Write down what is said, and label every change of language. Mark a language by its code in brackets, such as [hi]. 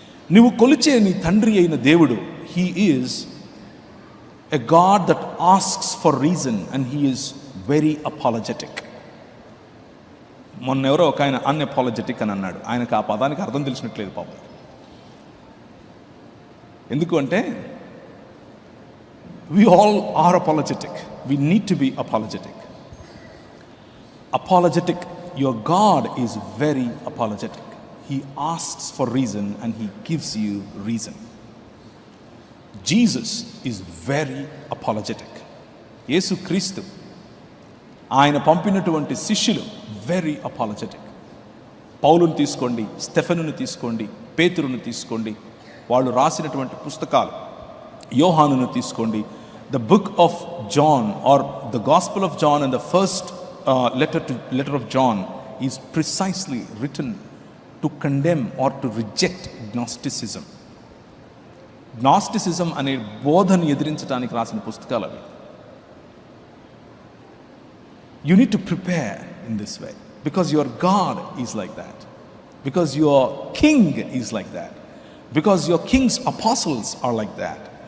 [te] నువ్వు కొలిచే నీ తండ్రి అయిన దేవుడు, [en] He is a God that asks for reason and he is very apologetic. [te] మొన్న ఎవరో ఒక ఆయన అన్అపాలజెటిక్ అని అన్నాడు. ఆయనకు ఆ పదానికి అర్థం తెలిసినట్లేదు పాపం. ఎందుకు అంటే [en] we all are apologetic. We need to be apologetic. Apologetic. Your God is very apologetic. He asks for reason and he gives you reason. Jesus is very apologetic. [te] యేసు క్రీస్తు, ఆయన పంపినటువంటి శిష్యులు [en] Very apologetic. [te] పౌలుని తీసుకోండి, స్టెఫెనుని తీసుకోండి, పేతురుని తీసుకోండి, వాళ్ళు రాసినటువంటి పుస్తకాలు, యోహానును తీసుకోండి. [en] The book of John or the Gospel of John and the first letter of John is precisely written to condemn or to reject Gnosticism. [te] Gnosticism అనే బోధను ఎదిరించడానికి రాసిన పుస్తకాలు అవి. [en] You need to prepare in this way because your God is like that, because your king is like that, because your king's apostles are like that.